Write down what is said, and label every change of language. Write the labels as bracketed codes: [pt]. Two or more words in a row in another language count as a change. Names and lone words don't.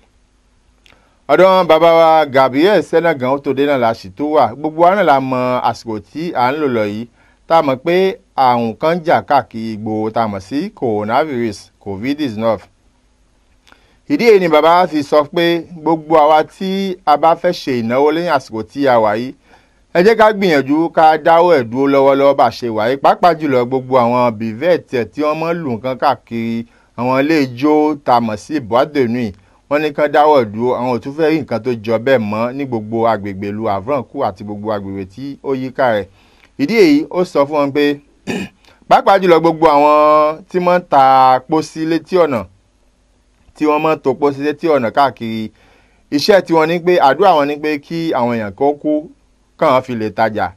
[yo] ọ̀dọ̀ bàbá wa Gabriel Sena Ganhutode náà la sì tó wà gbogbo wa náà la mọ àsìkò tí à ń lò lọ yìí tá a mọ̀ pé àrùn kan jà káàkiri gbòòrò tá a mọ̀ sí coronavirus COVID-19. ìdí èyí ni bàbá fi sọ pé gbogbo àwa tí a bá fẹ́ ṣe ìnáwó lẹ́yìn àsìkò tí a wà yìí ẹ jẹ́ ká gbìyànjú ká dáwọ́ ẹ̀ dúró lọ́wọ́lọ́wọ́ bá ṣe wà yìí, pàápàá jùlọ gbogbo àwọn bivette tí wọ́n mọ́ lù nǹkan káàkiri àwọn ilé ijó tá mọ̀ sí [fr] boîte de nuit, [yo] wọ́n ní kán dáwọ́ dúró, àwọn ò tún fẹ́ rí nǹkan tó jọ bẹ́ẹ̀ mọ́ ní gbogbo agbègbè ìlú Avranches àti gbogbo agbègbè tí ó yíká rẹ̀. ìdí èyí ó sọ fún wọn pé pàápàá jùlọ gbogbo àwọn tí wọ́n ń ta pósí létí ọ̀nà, tí wọ́n mọ́ tó pósí létí ọ̀nà káàkiri, iṣẹ́ tí wọ́n ní pé àdúrà wọn ní pé kí àwọn èèyàn kó kú kàn fi lè tajà.